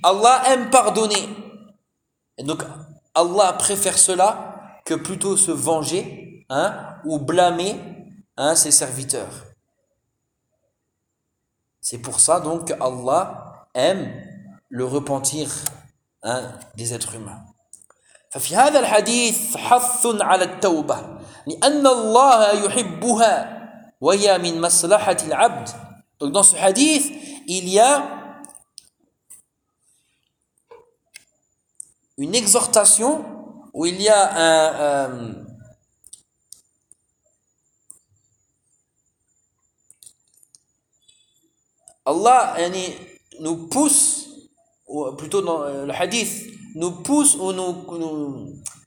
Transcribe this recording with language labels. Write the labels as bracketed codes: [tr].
[fr] Allah aime pardonner. Et donc, Allah préfère cela que plutôt se venger. Ou blâmer ses serviteurs. C'est pour ça donc qu'Allah aime le repentir des êtres humains. [ar] ففي هذا الحديث حث على التوبة لأن الله يحبها وهي من مصلحة العبد. [fr] Donc dans ce hadith, il y a une exhortation où il y a Allah yani, nous pousse, ou plutôt dans le hadith, nous pousse ou nous...